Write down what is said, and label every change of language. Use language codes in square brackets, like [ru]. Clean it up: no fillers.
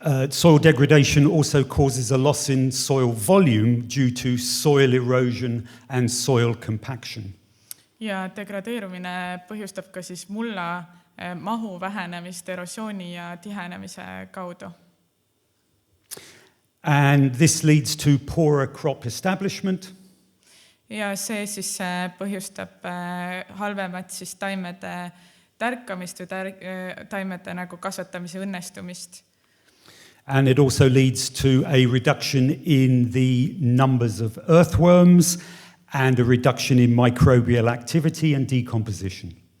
[en] Soil degradation also causes a loss in soil volume due to soil erosion and soil compaction. [et] Ja degradeerumine põhjustab ka siis mulla mahu vähenemist erosiooni ja tihenemise kaudu. [en] And this leads to poorer crop establishment. [et] Ja see siis põhjustab halvemat siis taimede tärkamist või taimede nagu kasvatamise õnnestumist. [en] And it also leads to a reduction in the numbers of earthworms and a reduction in microbial activity and decomposition.